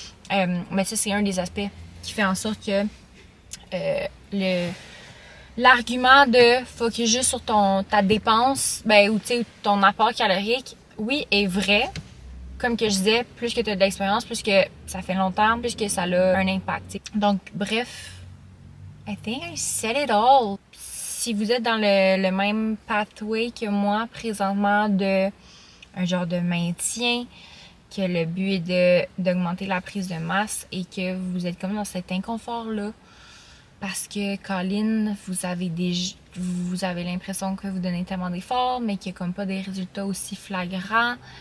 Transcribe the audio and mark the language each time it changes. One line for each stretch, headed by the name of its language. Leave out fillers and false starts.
French: Mais ça, c'est un des aspects qui fait en sorte que l'argument de focus juste sur ta dépense, ou ton apport calorique, oui, est vrai. Comme que je disais, plus que tu as de l'expérience, plus que ça fait longtemps, plus que ça a un impact. T'sais.
English: Donc, bref, I think I said it all.
French: Si vous êtes dans le même pathway que moi présentement, de un genre de maintien, que le but est d'augmenter la prise de masse et que vous êtes comme dans cet inconfort-là parce que, Colin, vous avez l'impression que vous donnez tellement d'efforts, mais qu'il n'y a comme pas des résultats aussi flagrants.